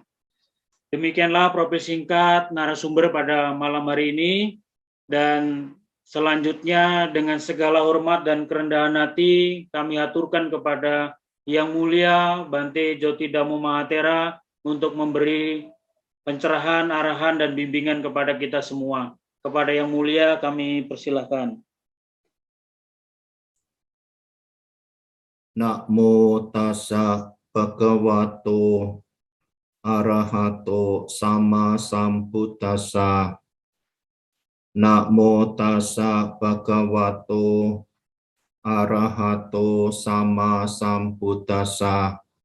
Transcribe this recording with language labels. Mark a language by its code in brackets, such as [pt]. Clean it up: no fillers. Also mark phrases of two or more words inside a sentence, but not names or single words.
[id] Demikianlah profil singkat narasumber pada malam hari ini, dan selanjutnya dengan segala hormat dan kerendahan hati kami aturkan kepada Yang Mulia Bante Joti Dhammo Mahathera untuk memberi pencerahan, arahan, dan bimbingan kepada kita semua. Kepada Yang Mulia kami persilahkan. [pi] Namo tassa bhagavato arahato sama sambuddhassa. Namo tassa bhagavato arahato sama sambuddhassa.